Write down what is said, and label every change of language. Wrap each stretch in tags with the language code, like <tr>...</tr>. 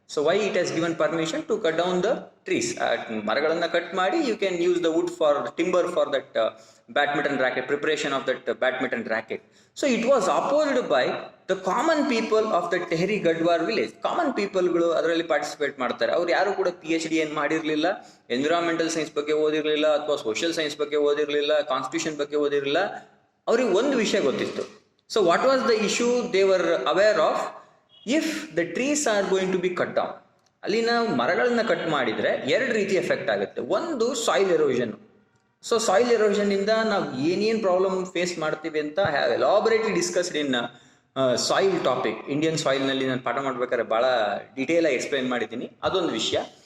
<en>So why it has given permission to cut down the trees.</en> <kn>ಮರಗಳನ್ನ cut ಮಾಡಿ</kn> <en>You can use the wood for timber for that badminton racket, preparation of that badminton racket. So it was opposed by the common people of the Tehri Garhwal village.</en> <kn>Common ಪೀಪಲ್ಗಳು ಅದರಲ್ಲಿ participate ಮಾಡ್ತಾರೆ. ಅವ್ರು ಯಾರು ಕೂಡ PhD ಏನು ಮಾಡಿರಲಿಲ್ಲ, environmental science ಬಗ್ಗೆ ಓದಿರಲಿಲ್ಲ, ಅಥವಾ social science ಬಗ್ಗೆ ಓದಿರಲಿಲ್ಲ, ಕಾನ್ಸ್ಟಿಟ್ಯೂಷನ್ ಬಗ್ಗೆ ಓದಿರಲಿಲ್ಲ. ಅವ್ರಿಗೆ ಒಂದು ವಿಷಯ ಗೊತ್ತಿತ್ತು.</kn> <en>So what was the issue they were aware of? If the trees are going to be cut down,</en> <kn>ಅಲ್ಲಿ ನಾವು ಮರಗಳನ್ನ ಕಟ್ ಮಾಡಿದ್ರೆ ಎರಡು ರೀತಿ ಎಫೆಕ್ಟ್ ಆಗುತ್ತೆ. ಒಂದು soil erosion. So soil erosion ಇಂದ ನಾವು ಏನೇನು ಪ್ರಾಬ್ಲಮ್ ಫೇಸ್ ಮಾಡ್ತೀವಿ ಅಂತ</kn> <en>Have elaborately discussed in soil topic.</en> <kn>Indian soil ನಲ್ಲಿ ನಾನು ಪಾಠ ಮಾಡ್ಬೇಕಾದ್ರೆ ಬಹಳ ಡಿಟೇಲ್ ಆಗಿ ಎಕ್ಸ್ಪ್ಲೈನ್ ಮಾಡಿದ್ದೀನಿ. ಅದೊಂದು ವಿಷಯ.</kn>